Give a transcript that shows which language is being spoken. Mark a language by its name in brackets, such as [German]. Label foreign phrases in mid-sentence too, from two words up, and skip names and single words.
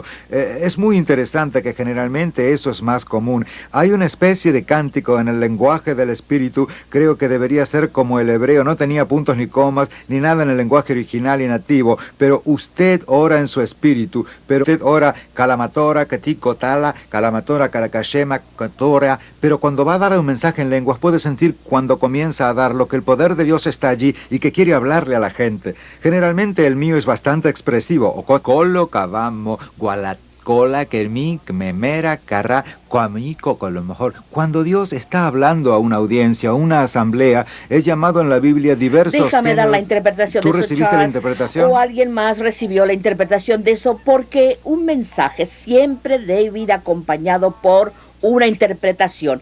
[Spanish] Es muy interesante que generalmente eso es más común. Hay una especie de cántico en el lenguaje del espíritu, creo que debería ser como el hebreo, no tenía puntos ni comas, ni nada en el lenguaje original y nativo, pero usted ora en su espíritu, pero usted ora calamatora, katikotala, calamatora, caracashema, katora, pero cuando va a dar un mensaje en lenguas puede sentir cuando comienza a darlo que el poder de Dios está allí y que quiere hablarle a la gente. Generalmente el mío es bastante expresivo, o colo, cabamo, gualat. Cola, kermi, memera, carra, coamico, con lo mejor. Cuando Dios está hablando a una audiencia, a una asamblea, es llamado en la Biblia diversos Déjame dar la interpretación de eso, ¿Tú recibiste la interpretación? O alguien más recibió la interpretación de eso, porque un mensaje siempre debe ir acompañado por una interpretación.